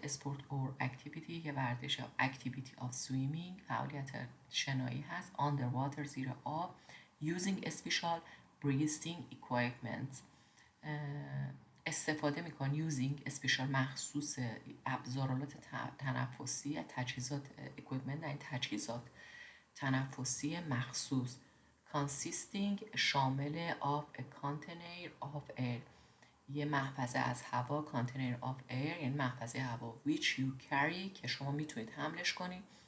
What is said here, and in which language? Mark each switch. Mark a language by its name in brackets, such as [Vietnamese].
[English] sport or activity، [Persian] یه ورزش [English] activity of swimming، [Persian] فعالیت شنایی هست. underwater، زیر آب. [English] using special breathing equipment، [Persian] استفاده میکن [English] using special، [Persian] مخصوص ابزارالات تنفسی، تجهیزات equipment، یعنی تجهیزات تنفسی مخصوص. [English] consisting، شامل of a container of air، [Persian] یه محفظه از هوا. [English] container of air [Persian] یعنی محفظه هوا. [English] which you carry، [Persian] که شما میتونید حملش کنید.